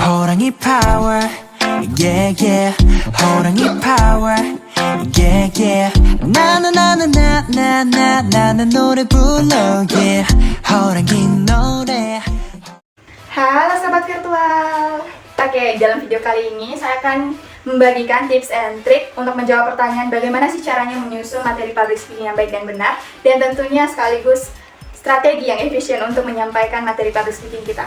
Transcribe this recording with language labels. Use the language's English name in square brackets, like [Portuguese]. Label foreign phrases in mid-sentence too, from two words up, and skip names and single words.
[Korean] 호랑이 [English] power yeah yeah [Korean] 호랑이 [English] power yeah yeah [Korean] 나는 노래 불러 yeah 호랑이 노래. [Indonesian] Halo sobat virtual. Oke, dalam video kali ini saya akan membagikan [English] tips and trick [Indonesian] untuk menjawab pertanyaan bagaimana sih caranya menyusun materi [English] public speaking [Indonesian] yang baik dan benar, dan tentunya sekaligus strategi yang efisien untuk menyampaikan materi [English] public speaking [Indonesian] kita.